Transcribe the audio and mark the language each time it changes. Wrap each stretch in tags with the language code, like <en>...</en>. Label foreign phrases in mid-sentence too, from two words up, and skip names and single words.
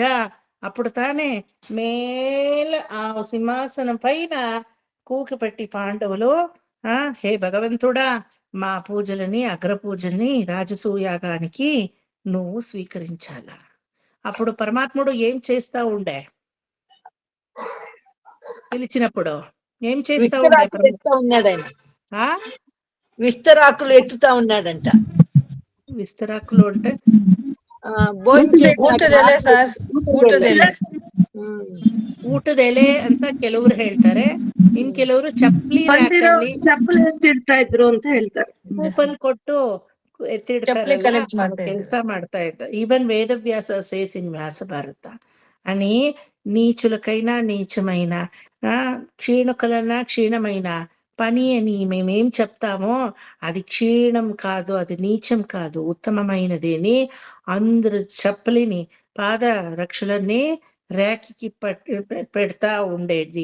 <te>అప్పుడు తానే మేల ఆ సింహాసనం పైన కూకపెట్టి పాండవులు హే భగవంతుడా, మా పూజలని అగ్ర పూజల్ని రాజసూయాగానికి నువ్వు స్వీకరించాలా. అప్పుడు పరమాత్ముడు ఏం చేస్తా ఉండే? పిలిచినప్పుడు ఏం చేస్తా ఉన్నాడు? విస్తరాకులు ఎత్తుతా ఉన్నాడంట. విస్తరాకులు అంటే</te> <kn>ಊಟದೆಲೆ ಅಂತ ಕೆಲವರು ಹೇಳ್ತಾರೆ, ಇನ್ ಕೆಲವರು ಚಪ್ಪಲಿ ಎತ್ತಿಡ್ತಾ ಇದ್ರು ಅಂತ ಹೇಳ್ತಾರೆ. ಕೂಪನ್ ಕೊಟ್ಟು ಎತ್ತಿಡ್ತಾರಲ್ಲ, ಕೆಲಸ ಮಾಡ್ತಾ ಇದ್ದ.</kn> <en>Even Vedavyasa says in Vyasa Bharata</en> <te>అని నీచులకైనా నీచమైన క్షీణకులైనా క్షీణమైన పని అని మేమేం చెప్తామో అది క్షీణం కాదు, అది నీచం కాదు, ఉత్తమమైనది అని అందరు చెప్పలిని పాద రక్షలన్నీ రేఖకి పెడతా ఉండేది.</te>